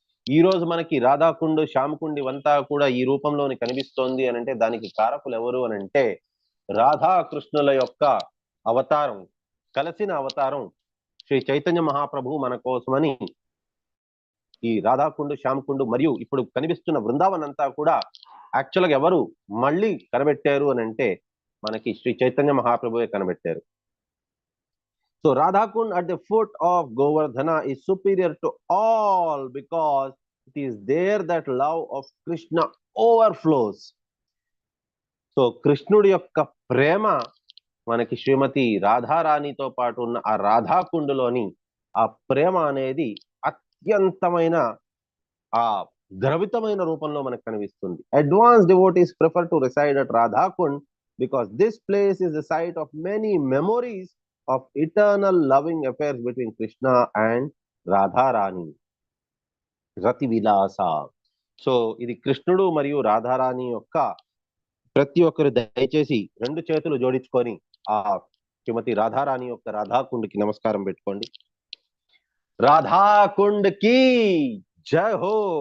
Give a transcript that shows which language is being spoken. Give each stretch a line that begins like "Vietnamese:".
Telugu: ఈ రోజు మనకి రాధాకుండు, శ్యామకుండు ఇవంతా కూడా ఈ రూపంలోని కనిపిస్తోంది అని అంటే దానికి కారకులు ఎవరు అని అంటే రాధాకృష్ణుల యొక్క అవతారం, కలిసిన అవతారం శ్రీ చైతన్య మహాప్రభువు మన కోసమని ఈ రాధాకుండు, శ్యామకుండు మరియు ఇప్పుడు కనిపిస్తున్న బృందావన్ అంతా కూడా యాక్చువల్గా ఎవరు మళ్ళీ కనబెట్టారు అని అంటే మనకి Shri Chaitanya మహాప్రభువే కనబెట్టారు.
English: So Radhakund at the foot of Govardhana is superior to all because it is there that love of Krishna overflows.
Telugu: So కృష్ణుడి యొక్క ప్రేమ మనకి శ్రీమతి రాధారాణితో పాటు ఉన్న ఆ రాధాకుండులోని ఆ ప్రేమ అనేది అత్యంతమైన ఆ ద్రవితమైన రూపంలో మనకు కనిపిస్తుంది.
English: Advance devotees prefer to reside at Radhakund because this place is the site of many memories of eternal loving affairs between Krishna and Radharani.
Telugu: రతి విలాస. సో ఇది కృష్ణుడు మరియు రాధారాణి యొక్క ప్రతి ఒక్కరు దయచేసి 2 చేతులు జోడించుకొని ఆ శ్రీమతి రాధారాణి యొక్క రాధాకుండ్కి నమస్కారం పెట్టుకోండి. రాధాకుండ్ కి జై హో.